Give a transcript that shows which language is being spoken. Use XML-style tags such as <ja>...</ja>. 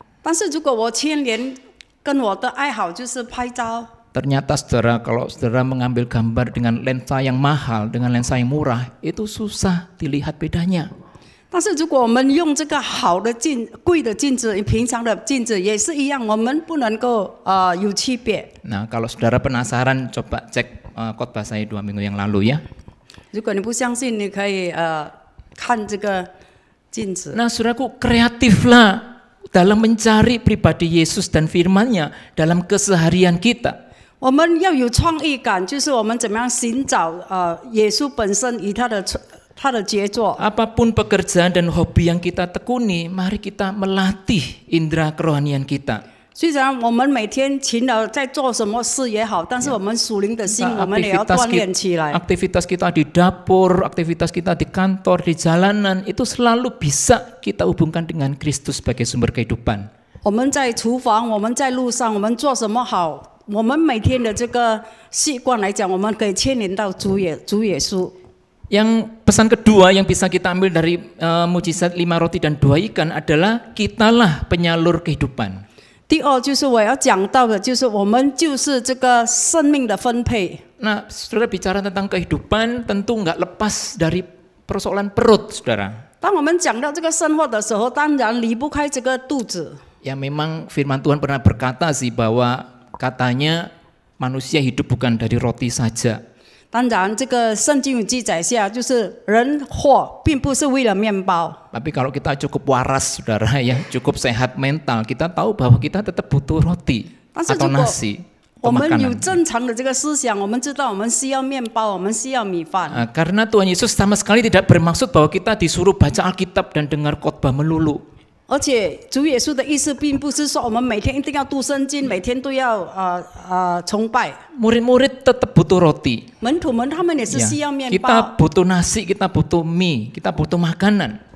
<zh>但是如果我牵连跟我的爱好就是拍照，</zh> <id>Ternyata saudara, kalau saudara mengambil gambar dengan lensa yang mahal, dengan lensa yang murah, itu susah dilihat bedanya.</id> <zh>但是如果我们用这个好的贵的镜子，平常的镜子也是一样，我们不能够有区别。</zh> <id>Nah, kalau saudara penasaran, coba cek khotbah saya 2 minggu yang lalu ya.</id> <zh>如果你不相信，你可以看这个镜子。</zh> <id>Nah, saudaraku, kreatiflah dalam mencari pribadi Yesus dan firman-Nya dalam keseharian kita.</id> <zh>我们要有创意感，就是我们怎么样寻找耶稣本身与他的杰作。</zh> <id>Apapun pekerjaan dan hobi yang kita tekuni, mari kita melatih indera kerohanian kita.</id> <zh>虽然我们每天勤劳在做什么事也好，但是我们属灵的心，我们也要锻炼起来。</zh> <id>Aktivitas kita di dapur, aktivitas kita di kantor, di jalanan, itu selalu bisa kita hubungkan dengan Kristus sebagai sumber kehidupan.</id> <zh>我们在厨房，我们在路上，我们做什么好？我们每天的这个习惯来讲，我们可以牵连到主耶稣。</zh> <id>Yang pesan kedua yang bisa kita ambil dari mujizat 5 roti dan 2 ikan adalah kitalah penyalur kehidupan.</id> <zh>第二就是我要讲到的，就是我们就是这个生命的分配。</zh> <id>Nah, saudara bicara tentang kehidupan tentu nggak lepas dari persoalan perut, saudara.</id> <zh>当我们讲到这个生活的时候，当然离不开这个肚子。</zh> <id>Ya memang firman Tuhan pernah berkata sih bahwa katanya manusia hidup bukan dari roti saja.</id> <zh>当然，这个圣经有记载下，就是人活并不是为了面包。</zh> <id>Tapi kalau kita cukup waras, saudara, ya cukup sehat mental, kita tahu bahwa kita tetap butuh roti atau nasi.</id> <zh>我们有正常的这个思想，我们知道我们需要面包，我们需要米饭。</zh> <id>Karena Tuhan Yesus sama sekali tidak bermaksud bahwa kita disuruh baca Alkitab dan dengar khotbah melulu.</id> <zh>而且主耶稣的意思并不是说我们每天一定要读圣经，每天都要崇拜。</zh> <id>Murid-murid tetap butuh roti.</id> <zh>门徒们他们也是需要面包。</zh> <id>Kita butuh nasi, kita butuh mie, kita butuh makanan.</id>